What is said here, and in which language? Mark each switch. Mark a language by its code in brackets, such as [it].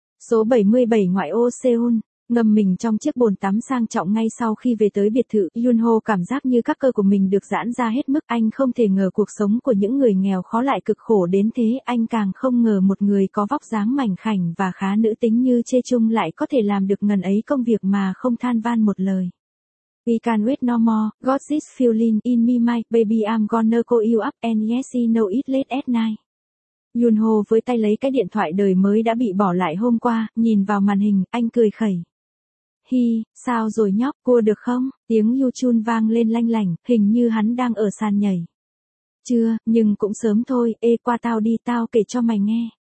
[vi] Số 77 ngoại ô Seoul, ngâm mình trong chiếc bồn tắm sang trọng ngay sau khi về tới biệt thự, Yun Ho cảm giác như các cơ của mình được giãn ra hết mức. Anh không thể ngờ cuộc sống của những người nghèo khó lại cực khổ đến thế, anh càng không ngờ một người có vóc dáng mảnh khảnh và khá nữ tính như Chê Trung lại có thể làm được ngần ấy công việc mà không than van một lời. [en] We can wait no more, got this feeling in me my baby I'm gonna call you up and yes you know it late at night. [vi] Yun Ho với tay lấy cái điện thoại đời mới đã bị bỏ lại hôm qua, nhìn vào màn hình, anh cười khẩy. Hi, sao rồi nhóc, cua được không? Tiếng Yu Chun vang lên lanh lảnh, hình như hắn đang ở sàn nhảy. Chưa, nhưng cũng sớm thôi, ê qua tao đi, tao kể cho mày nghe.